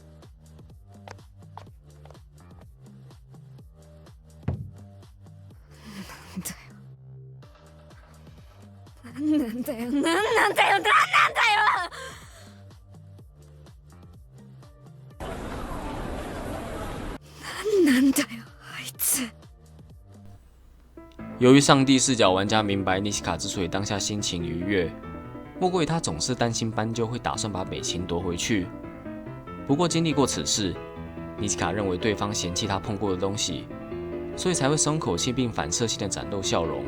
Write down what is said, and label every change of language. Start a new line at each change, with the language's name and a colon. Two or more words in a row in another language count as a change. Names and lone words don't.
Japanese: なんだよ、なんなんだよ、なんなんだよ、なんなんだよ。なんだよ、あいつ。
Chinese: 由于上帝视角玩家明白妮西卡之所以当下心情愉悦，莫过于他总是担心斑鸠会打算把美琴夺回去。不过经历过此事，妮西卡认为对方嫌弃他碰过的东西，所以才会松口气并反射性的展露笑容。